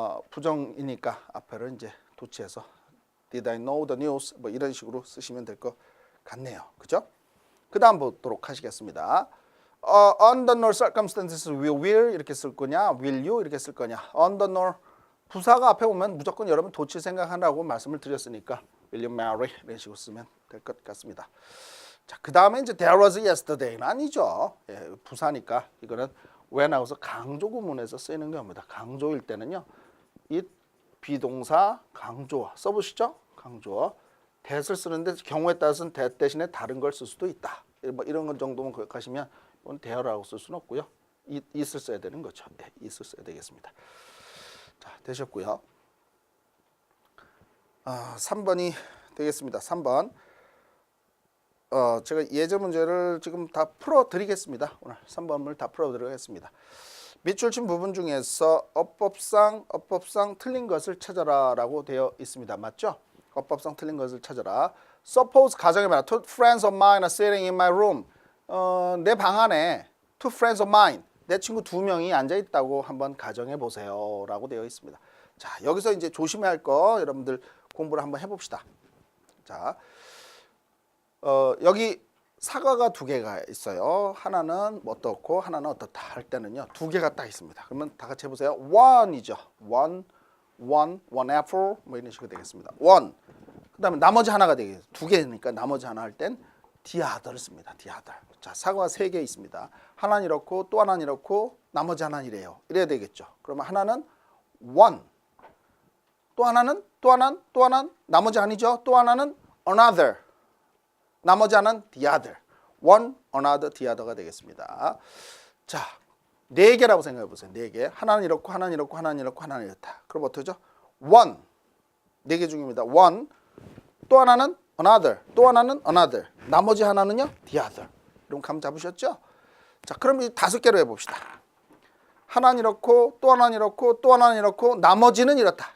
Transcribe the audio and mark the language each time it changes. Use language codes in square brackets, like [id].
[ko] 부정이니까 앞에를 이제 도치해서 [en] Did I know the news? [ko] 뭐 이런 식으로 쓰시면 될 것 같네요. 그죠? 그 다음 보도록 하시겠습니다. [en] Under no circumstances will [ko] 이렇게 쓸 거냐? [en] Will you [ko] 이렇게 쓸 거냐? [en] Under no [ko] 부사가 앞에 오면 무조건 여러분 도치 생각하라고 말씀을 드렸으니까 [en] Will you marry? [ko] 이런 식으로 쓰면 될 것 같습니다. 자, 그 다음에 이제 [en] There was yesterday [ko] 는 아니죠. 예, 부사니까 이거는 왜 나와서 강조 구문에서 쓰이는 겁니다. 강조일 때는요. 이 비동사 강조어 써보시죠. 강조어 that을 쓰는데 경우에 따라서는 that 대신에 다른 걸 쓸 수도 있다. 뭐 이런 것 정도만 기억하시면 이건 there라고 쓸 수는 없고요. it을 써야 되는 거죠. 네, it을 써야 되겠습니다. 자, 되셨고요. 3번이 되겠습니다. 3번 제가 예제 문제를 지금 다 풀어드리겠습니다. 오늘 3번을 다 풀어드리겠습니다. 밑줄 친 부분 중에서 어법상 틀린 것을 찾아라라고 되어 있습니다. 맞죠? 어법상 틀린 것을 찾아라. [en] Suppose [ko] 가정의 말, [en] two friends of mine are sitting in my room. [ko] 내 방 안에 [en] two friends of mine, [ko] 내 친구 두 명이 앉아 있다고 한번 가정해 보세요라고 되어 있습니다. 자, 여기서 이제 조심해야 할 거 여러분들 공부를 한번 해봅시다. 자, 여기 사과가 두 개가 있어요. 하나는 어떻고 하나는 어떻다 할 때는요, 두 개가 딱 있습니다. 그러면 다 같이 해보세요. one이죠. [en] one apple [ko] 뭐 이런 식으로 되겠습니다. [en] one. [ko] 그다음에 나머지 하나가 되겠죠. 두 개니까 나머지 하나 할 땐 [en] the other [ko] 를 씁니다. [en] the other. [ko] 자, 사과가 세 개 있습니다. 하나는 이렇고 또 하나는 이렇고 나머지 하나는 이래요. 이래야 되겠죠. 그러면 하나는 one. 또 하나는 나머지 아니죠. 또 하나는 another. 나머지 하나는 [en] the other. one, another, the other [ko] 가 되겠습니다. 자, 네 개라고 생각해 보세요. 네 개. 하나는 이렇고 하나는 이렇고 하나는 이렇고 하나는 이렇다. 그럼 어떻게죠? one. 네 개 중입니다. one. 또 하나는 another. 또 하나는 another. 나머지 하나는요? [en] the other. [ko] 그럼 감 잡으셨죠? 자, 그럼 이 다섯 개로 해 봅시다. 하나는 이렇고 또 하나는 이렇고 또 하나는 이렇고 나머지는 이렇다.